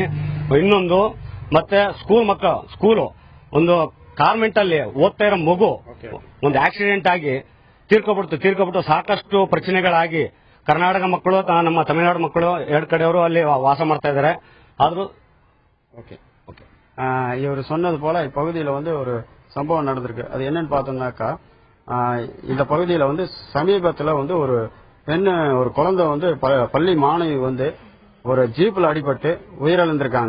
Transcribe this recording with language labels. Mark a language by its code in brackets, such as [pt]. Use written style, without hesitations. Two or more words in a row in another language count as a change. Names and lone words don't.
[kn] ಇನ್ನೊಂದು ಮತ್ತೆ ಸ್ಕೂಲು ಒಂದು ಕಾನ್ವೆಂಟ್ ಅಲ್ಲಿ ಓದ್ತಾ ಇರೋ ಮಗು ಒಂದು ಆಕ್ಸಿಡೆಂಟ್ ಆಗಿ ತೀರ್ಕೊಬಿಟ್ಟು ಸಾಕಷ್ಟು ಪ್ರಚನೆಗಳಾಗಿ ಕರ್ನಾಟಕ ಮಕ್ಕಳು ನಮ್ಮ ತಮಿಳುನಾಡು ಮಕ್ಕಳು ಎರಡು ಕಡೆಯವರು ಅಲ್ಲಿ ವಾಸ ಮಾಡ್ತಾ ಇದ್ದಾರೆ. ಆದ್ರೂ [ta] இவர் சொன்னது போல இப்பகுதியில ஒரு சம்பவம் நடந்திருக்கு. அது என்னன்னு பார்த்தோம்னாக்கா, இந்த பகுதியில சமீபத்துல ஒரு குழந்தை பள்ளி மாணவி ஒரு ஜீப்ல அடிபட்டு உயிரிழந்திருக்காங்க.